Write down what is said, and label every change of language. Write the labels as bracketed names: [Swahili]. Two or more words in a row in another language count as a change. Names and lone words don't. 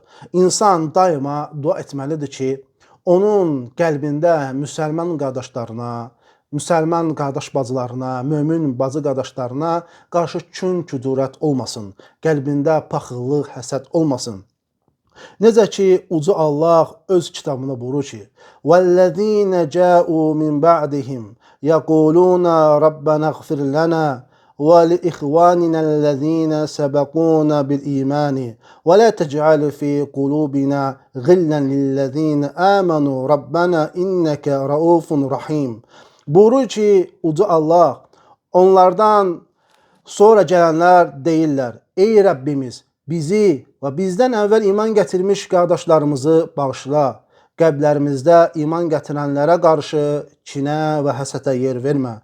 [Azerbaijani] İnsan daima dua etməlidir ki, onun qəlbində müsəlman qardaşlarına, müsəlman qardaş bacılarına, mömin bacı qardaşlarına qarşı kün-küdurət olmasın, qəlbində paxıllıq, həsəd olmasın. Necə ki, Uca Allah öz kitabında buyurur ki, [Arabic] وَالَّذ۪ينَ جَاءُوا مِنْ بَعْدِهِمْ يَقُولُونَ رَبَّنَا اغْفِرْ لَنَا وَلِإِخْوَانِنَا الَّذ۪ينَ سَبَقُونَ بِالْإِيمَانِ وَلَا تَجْعَلْ فِي قُلُوبِنَا غِلًّا لِلَّذ۪ينَ آمَنُوا رَبَّنَا إِنَّكَ رَؤُوفٌ رَحِيمٌ. [Azerbaijani] Buyurur ki, Uca Allah onlardan sonra gələnlər deyirlər, ey Rəbbimiz, bizi və bizdən əvvəl iman gətirmiş qardaşlarımızı bağışla. Qəlblərimizdə iman gətirənlərə qarşı kinə və həsətə yer vermə.